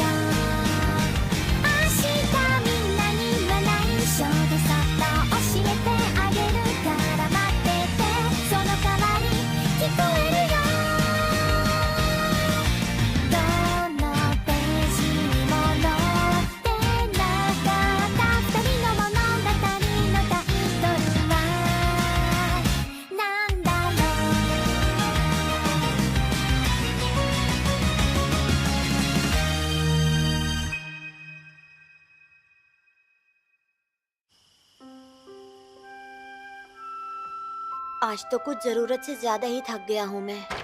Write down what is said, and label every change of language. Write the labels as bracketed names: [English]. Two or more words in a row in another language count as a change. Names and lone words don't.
[Japanese] 明日みんなには内緒でそっと教えてあげるから待ってて、その代わり聞こえるよ。どのページにも載ってなかった二人の物語のタイトルはなんだろ [Hindi] आज तो कुछ जरूरत से ज्यादा ही थक गया हूँ मैं।